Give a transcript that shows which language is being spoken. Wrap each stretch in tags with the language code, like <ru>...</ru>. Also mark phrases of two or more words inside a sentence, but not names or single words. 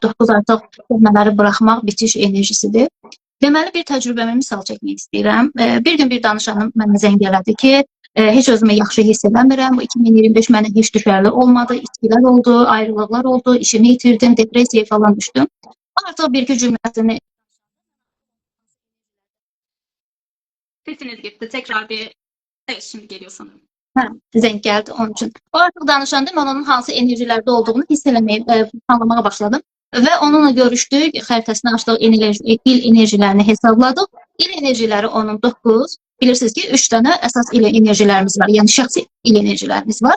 <az>9 artıq dönmələri buraxmaq bitiş enerjisidir. Deməli bir təcrübəmi misal çəkmək istəyirəm. Bir gün bir danışanım mənə zəng elədi ki, heç özümü yaxşı hiss eləmirəm. Bu 2025 mənə heç düşərli olmadı. İçkilər oldu, ayrılıqlar oldu, işimi itirdim, depressiyaya falan düşdüm. Artıq bir-iki cümləsini</az> <tr>Sesiniz gitti. Tekrar bir... Evet, şimdi geliyor sanırım.</tr> <az>Zəng gəldi onun üçün. O artıq danışanda mən onun hansı enerjilərdə olduğunu hiss eləməyə, anlamağa başladım. Və onunla görüşdük, xəritəsini açdıq, il enerjilərini hesabladıq. İl enerjiləri onun 9, bilirsiniz ki, 3 dənə əsas il enerjilərimiz var, yəni şəxsi il enerjilərimiz var.</az>